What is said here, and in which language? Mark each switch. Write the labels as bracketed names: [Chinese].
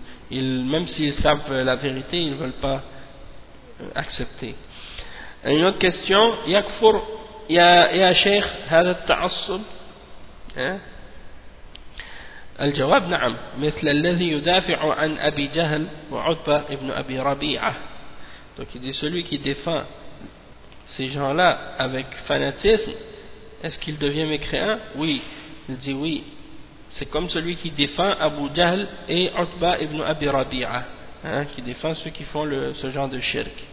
[French] Même s'ils savent la vérité, ils ne veulent pas accepter. Une autre question, [Arabic] يكفر يا شيخ هذا التعصب؟ الجواب نعم، مثل الذي يدافع عن أبي جهل وعتبة ابن أبي ربيعة. [French] Donc il dit, celui qui défend ces gens-là avec fanatisme, est-ce qu'il devient mécréant? Oui. Il dit oui. C'est comme celui qui défend Abu Jahl et عتبة ابن أبي ربيعة. Hein, qui défend ceux qui font ce genre de shirk.